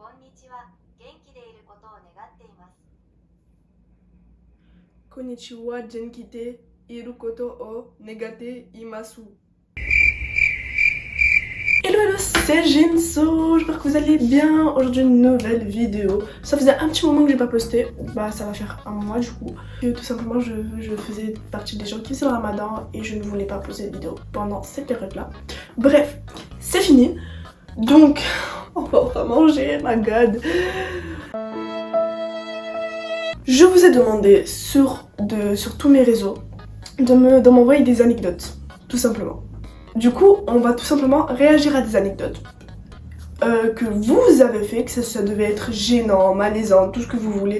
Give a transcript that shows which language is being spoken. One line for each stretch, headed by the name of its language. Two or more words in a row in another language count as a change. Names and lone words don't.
Japanese: ちは。元気でいることを願っています。こんにちは、元気で、いることを願っています.
English: Hello, hello,
French: c'est Jinso, j'espère que vous allez bien. Aujourd'hui une nouvelle vidéo. Ça faisait un petit moment que j'ai pas posté, bah ça va faire un mois du coup. Et tout simplement je faisais partie des gens qui faisaient le ramadan et je ne voulais pas poster de vidéo pendant cette période là. Bref, c'est fini. Donc on va enfin manger,
English: my god.
French: Je vous ai demandé sur tous mes réseaux de m'envoyer des anecdotes, tout simplement. Du coup, on va tout simplement réagir à des anecdotes que vous avez fait, que ça devait être gênant, malaisant, tout ce que vous voulez.